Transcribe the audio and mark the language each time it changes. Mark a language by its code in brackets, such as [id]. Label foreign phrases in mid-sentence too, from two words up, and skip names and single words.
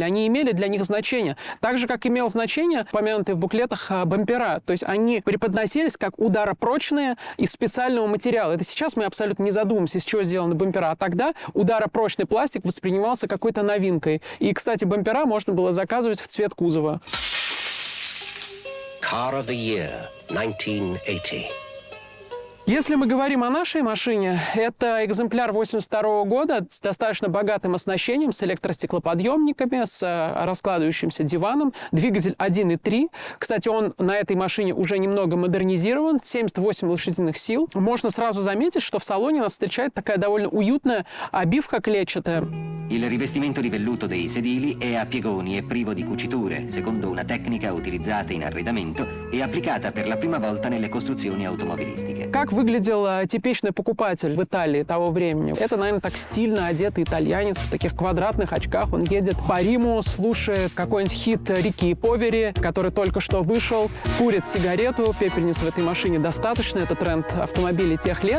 [ru] Они имели для них значение. Так же, как имел значение, упомянутые в буклетах, бампера. То есть они преподносились как ударопрочные из специального материала. Это сейчас мы абсолютно не задумываемся, из чего сделаны бампера. А тогда ударопрочный пластик воспринимался какой-то новинкой. И, кстати, бампера можно было заказывать в цвет кузова. [en] Car of the Year, 1980. [ru] Если мы говорим о нашей машине, это экземпляр 1982 года с достаточно богатым оснащением, с электростеклоподъемниками, с раскладывающимся диваном, двигатель 1.3. Кстати, он на этой машине уже немного модернизирован, 78 лошадиных сил. Можно сразу заметить, что в салоне нас встречает такая довольно уютная обивка клетчатая. [it] Il rivestimento di velluto dei sedili è a piegoni e privo di cuciture, secondo una tecnica utilizzata in arredamento e applicata per la prima volta nelle costruzioni automobilistiche. [ru] Как выглядел типичный покупатель в Италии того времени? Это, наверное, так стильно одетый итальянец в таких квадратных очках. Он едет по Риму, слушает какой-нибудь хит Рики Повери, который только что вышел, курит сигарету. Пепельниц в этой машине достаточно. Это тренд автомобилей тех лет.